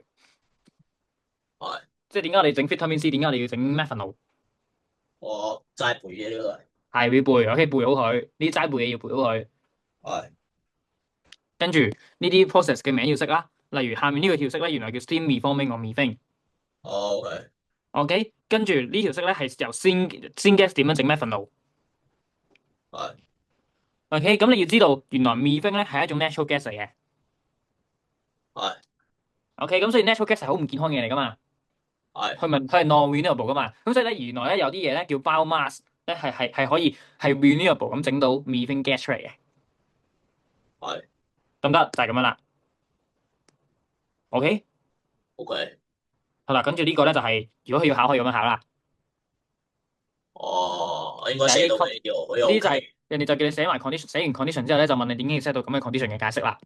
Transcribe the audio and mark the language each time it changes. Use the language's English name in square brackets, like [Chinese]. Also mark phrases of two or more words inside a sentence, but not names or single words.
[Cantonese] 係，即係點解我哋整 [English] vitamin C？ [Cantonese] 點解我哋要整 methanol？我齋背嘢呢個係會背，OK，背好佢。呢啲齋背嘢要背好佢。係跟住呢啲 process 嘅名要識啦。例如下面呢個條式咧，原來叫 [English] steam reforming or methane。 [Cantonese] 哦，OK， OK，跟住呢條式咧係由 syngas 點樣整 methanol。係 OK，咁你要知道原來 methane 咧係一種 [English] natural gas [Cantonese] 嚟嘅。係 OK，咁所以 [English] natural gas [Cantonese] 係好唔健康嘅嘢嚟噶嘛。係佢係 non-renewable 噶嘛。咁所以咧原來咧有啲嘢咧叫 biomass 咧係可以係 renewable 咁整到 [English] methane gas [Cantonese] 出嚟嘅。係得唔得？就係咁樣啦。OK， OK，好啦，跟住呢個咧就係如果佢要考可以咁樣考啦。哦，我應該就係呢寫到嘅呢個，我又呢啲就係 OK。人哋就叫你寫埋 condition，寫完 condition 之後咧就問你點解要 set 到咁嘅 condition 嘅解釋啦。